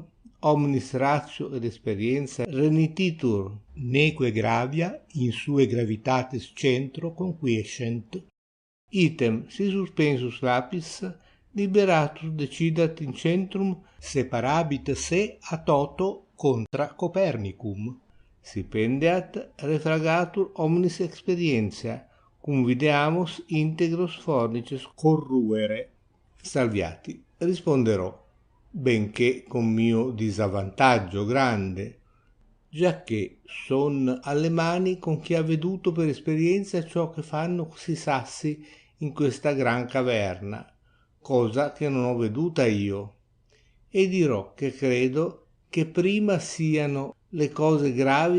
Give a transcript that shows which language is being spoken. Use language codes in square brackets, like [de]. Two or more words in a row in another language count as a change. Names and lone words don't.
[la] omnis ratio [it] ed experienza [la] renititur neque gravia in sue gravitatis centro conquiescent, item si suspensus lapis liberatus decidat in centrum separabit se a toto contra Copernicum, si pendeat refragatur omnis experientia, cum videamus integros fornices corruere. [it] Salviati, risponderò, benché con mio disavvantaggio grande, giacché son alle mani con chi ha veduto per esperienza ciò che fanno questi sassi in questa gran caverna, cosa che non ho veduta io, e dirò che credo che prima siano le cose gravi